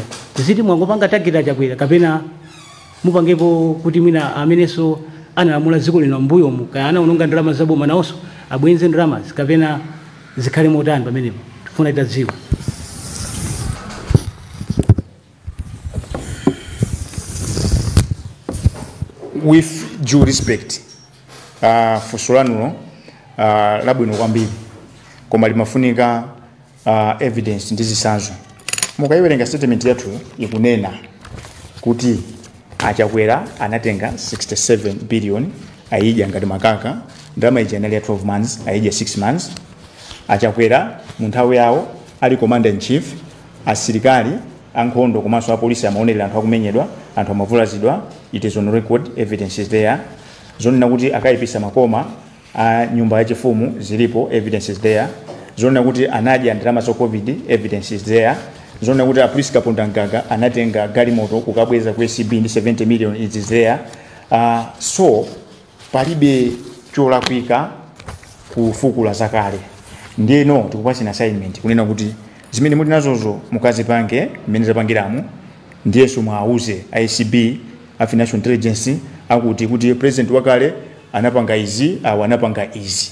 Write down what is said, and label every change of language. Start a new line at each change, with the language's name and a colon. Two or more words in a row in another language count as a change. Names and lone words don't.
Nyanja: Ziti mwangopanga tageta Achakwera kapena mupangepo kuti mwina amenenso analamula dziko lino mbuyomu kaya anaononga ndalama zaboma nawonso abwenze ndalama kapena zikhale motani pamenepo? Tifuna itadziwa.
English: With due respect,
Nyanja: fuso labwino kwambiri koma limafunika evidence ndi zitsanzo. Mukayiwerenga statement yathu ikunena kuti Achakwera anatenga 67 billion ayidya ngati makaka, ndalama ija inali ya 12 months ayidya 6 months. Achakwera mu nthawi yawo ali
English: commander in chief,
Nyanja: asilikali ankhondo komanso apolisi amaonera anthu akumenyedwa, anthu amavulazidwa.
English: It is on record, evidence is there.
Nyanja: Zonena kuti akayipisa makoma a nyumba yachifumu zilipo,
English: evidence is there.
Nyanja: Zonena kuti anadya ndalama za COVID,
English: evidence is there.
Nyanja: Zonena kuti apolisi Kaponda anatenga galimoto kukabweza ku SCB ndi 70 million,
English: it is there.
Nyanja: So palibe cholakwika kufukula zakale. Ndiyeno tikupasina assignment kunena kuti zimene muli nazozo mukazipange mmene zapangiramu, ndiyeso mwauze ICB a Financial Intelligence kuti president wakale anapanga izi awu anapanga izi.